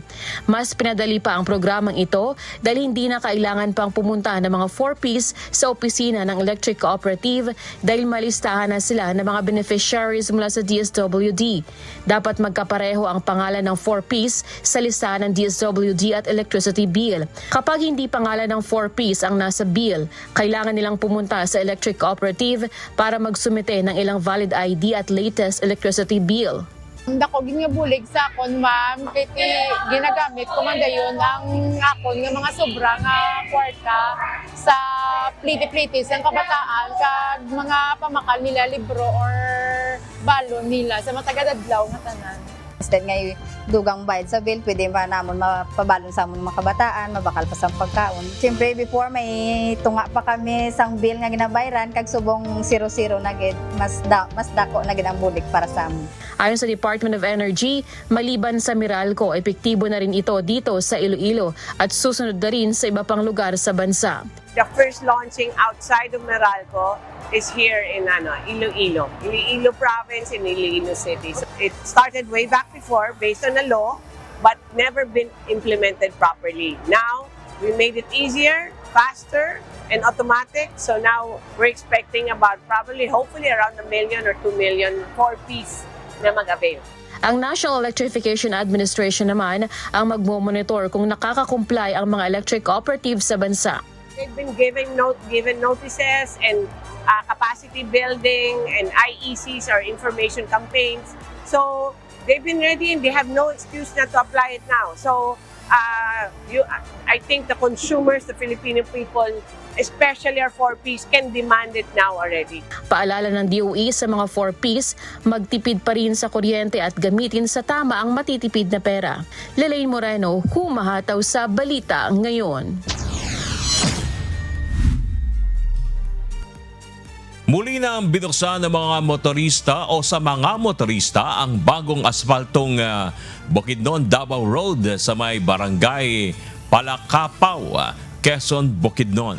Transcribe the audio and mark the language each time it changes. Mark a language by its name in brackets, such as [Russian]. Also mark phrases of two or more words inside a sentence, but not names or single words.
[Filipino] Mas pinadali pa ang programang ito dahil hindi na kailangan pang pumunta ng mga 4Ps sa opisina ng Electric Cooperative dahil malistahan na sila ng mga beneficiaries mula sa DSWD. Dapat magkapareho ang pangalan ng 4Ps sa listahan ng DSWD at [English] electricity bill. [Filipino] Kapag hindi pangalan ng 4Ps ang nasa bill, kailangan nilang pumunta sa Electric Cooperative para magsumite ng ilang [English] valid ID [Filipino] at [English] latest electricity bill. [Hiligaynon] Dako ginabulig sa akon, ma'am, kaya ginagamit ko man dayon ang akon nga mga sobra nga kwarta sa pliti-plitis ang kabataan kag mga pamakal nila libro or balon nila sa matagadadlaw nga tanan. Instead ngay dugang bayad sa bill, pwede pa namon mapabalon sa amon mga kabataan, mabakal pa sa pagkaon. Siyempre before may tunga pa kami sang bill nga ginabayaran kag subong 00 na gid, mas dako na gid ang bulik para sa amon. [Filipino] Ayon sa Department of Energy, maliban sa Meralco, epektibo na rin ito dito sa Iloilo at susunod na rin sa iba pang lugar sa bansa. [English] The first launching outside of Meralco is here in Iloilo province in Iloilo City. So it started way back before based on a law but never been implemented properly. Now, we made it easier, faster, and automatic. So now we're expecting about hopefully around 1 million or 2 million 4-piece na mag-avail. [Filipino] Ang National Electrification Administration naman ang magmo-monitor kung nakaka-comply ang mga [English] electric cooperatives [Filipino] sa bansa. [English] They've been given notices and capacity building and IECs or information campaigns. So they've been ready and they have no excuse not to apply it now. So I think the consumers, the Filipino people, especially our 4-piece, can demand it now already. [Filipino] Paalala ng DOE sa mga 4-piece, magtipid pa rin sa kuryente at gamitin sa tama ang matitipid na pera. Lelaine Moreno, humahataw sa Balita Ngayon. Muli na ang binuksan ng mga motorista o sa mga motorista ang bagong asfaltong Bukidnon Davao Road sa may barangay Palakapaw, Quezon, Bukidnon.